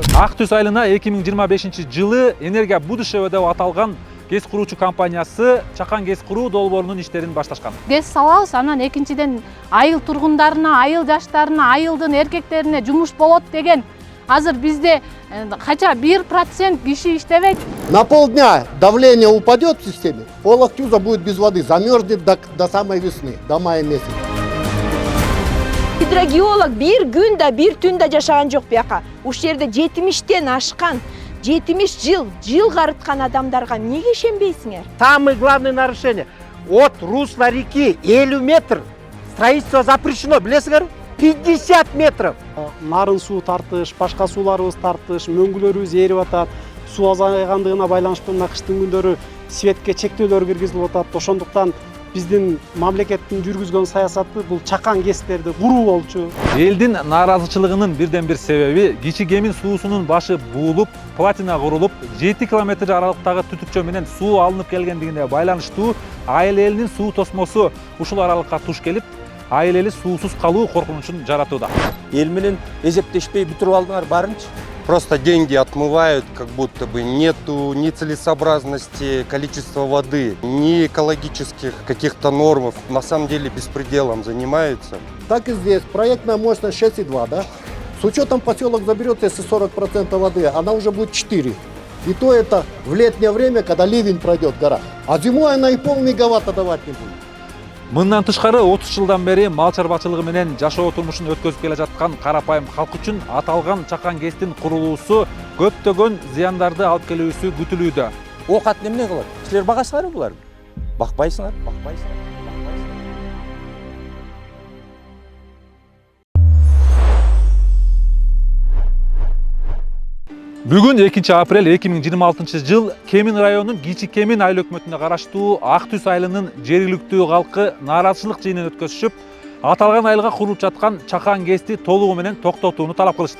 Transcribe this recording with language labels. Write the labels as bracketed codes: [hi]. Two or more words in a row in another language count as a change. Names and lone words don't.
[ky] Ак Түз айылына 2025-жылы Энергия будущего деп аталган КЭС куруучу компаниясы чакан КЭС куруу долбоорунун иштерин башташкан. КЭС салабыз, анан экинчиден айыл тургундарына, айыл жаштарына, айылдын эркектерине жумуш болот деген. Азыр бизде кача 1% киши иштебейт. [ru] На полдня давление упадет в системе, пол Актюза будет без воды, замерзнет до самой весны, до мая месяца. [ky] Гидрогеолог бир күн да бир түн да жашаган жок бияка. Ушул жерде 70тен ашкан, 70 жыл карыткан адамдарга эмнеге ишенбейсиңер? [ru] Самое главное нарушение. От русла реки 50 метр строительство запрещено, [ky] билесиңер? [ru] 50 метров. [ky] Нарын суу тартыш, башка сууларыбыз тартыш, мөңгүлөрүбүз эрип атат. Суу азайгандыгына байланыштуу мына кыштын күндөрү светке чектөөлөр киргизилип атат. Ошондуктан биздин мамлекеттин жүргүзгөн саясаты бул чакан КЭСтерди куруу болчу. Элдин нааразычылыгынын бирден бир себеби Кичи Кемин суусунун башы буулуп, платина курулуп, 7 километр аралыктагы түтүкчө менен суу алынып келгендигине байланыштуу айыл элинин суу тосмосу ушул аралыкка туш келип, айыл эли суусуз калуу коркунучун жаратууда. Эл менен эсептешпей бүтүрүп алдыңар барынчы. [ru] Просто деньги отмывают, как будто бы нету ни целесообразности количества воды, ни экологических каких-то норм. На самом деле беспределом занимаются. Так и здесь, проектная мощность 6,2, да? С учетом поселок заберет, если 40% воды, она уже будет 4. И то это в летнее время, когда ливень пройдет гора. А зимой она и полмегаватта давать не будет. [ky] Мындан тышкары 30 жылдан бери мал чарбачылыгы менен жашоо турмушун өткөзүп келе жаткан карапайым калк үчүн аталган чакан КЭСтин курулуусу көптөгөн зыяндарды алып келүүсү күтүлүүдө. Окат эмне кылат? Силер багасыңарбы буларды? Бакпайсыңар. Бүгүн 2 апрель 2026-жыл Кемин районунун Кичи Кемин айыл өкмөтүнө караштуу Ак Түз айылынын жергиликтүү калкы нааразычылык жыйынын өткөзүшүп, аталган айылга курулуп жаткан чакан КЭСти толугу менен токтотууну талап кылышты.